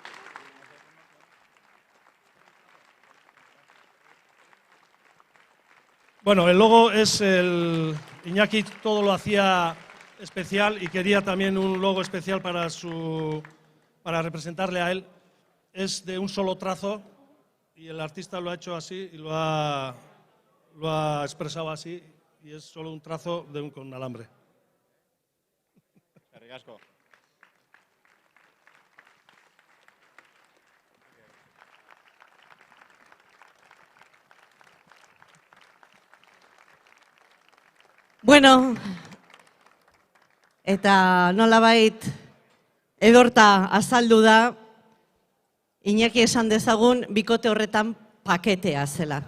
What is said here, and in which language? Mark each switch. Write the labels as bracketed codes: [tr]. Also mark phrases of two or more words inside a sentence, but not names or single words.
[es] Bueno, el logo es Iñaki todo lo hacía especial y quería también un logo especial para representarle a él. Es de un solo trazo y el artista lo ha hecho así y lo ha expresado así y es solo un trazo con alambre. [eu] Bueno, eta nolabait Edorta azaldu da, Iñaki esan dezagun bikote horretan paketea zela.